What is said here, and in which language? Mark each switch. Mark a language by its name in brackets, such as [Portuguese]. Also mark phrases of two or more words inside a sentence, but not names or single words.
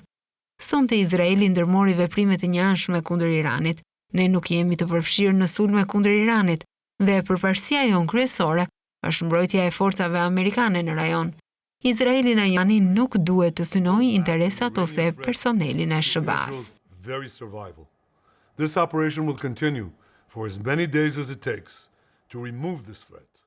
[Albanian] Sonte Izraeli ndërmori veprime të njëanshme kundër Iranit. Ne nuk jemi të përfshirë në sulme kundër Iranit dhe përparësia jon kryesore është mbrojtja e forcave amerikane në rajon. Izraeli në Irani nuk duhet të synojë interesat ose personelin e SBA-s. [English] Very survival. This operation will continue for as many days as it takes to remove this threat.